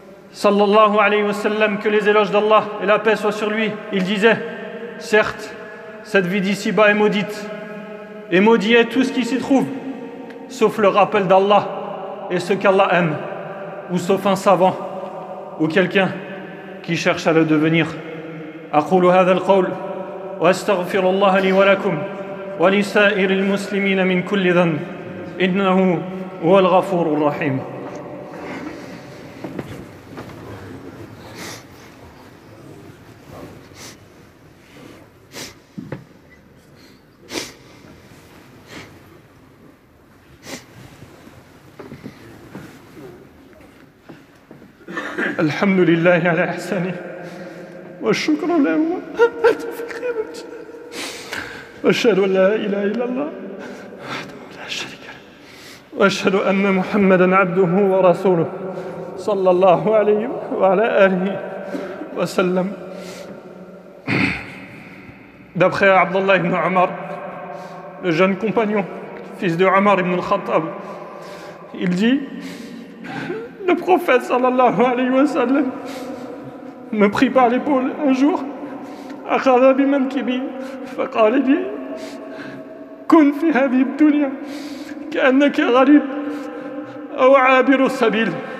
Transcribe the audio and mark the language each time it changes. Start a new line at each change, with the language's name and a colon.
French: Sallallahu alayhi wa sallam, que les éloges d'Allah et la paix soient sur lui, il disait certes, cette vie d'ici-bas est maudite, et maudit est tout ce qui s'y trouve, sauf le rappel d'Allah et ce qu'Allah aime, ou sauf un savant, ou quelqu'un qui cherche à le devenir.
Arabic: أقول هذا القول وأستغفر الله لي ولكم ولسائر المسلمين من كل ذنب إنه هو الغفور الرحيم. الحمد لله على إحسانه والشكر له على توفيقه وأشهد أن لا إله إلا الله وحده لا شريك له وأشهد أن محمدًا عبده ورسوله صلى الله عليه وعلى آله وسلم.
French: D'après Abdullah ibn Omar, le jeune compagnon, fils de Omar ibn al-Khattab, il dit le prophète sallallahu alayhi wa sallam me prit par l'épaule un jour,
Arabic: أخذ بمنكبي فقال لي كن في هذه الدنيا كأنك غريب أو عابر السبيل.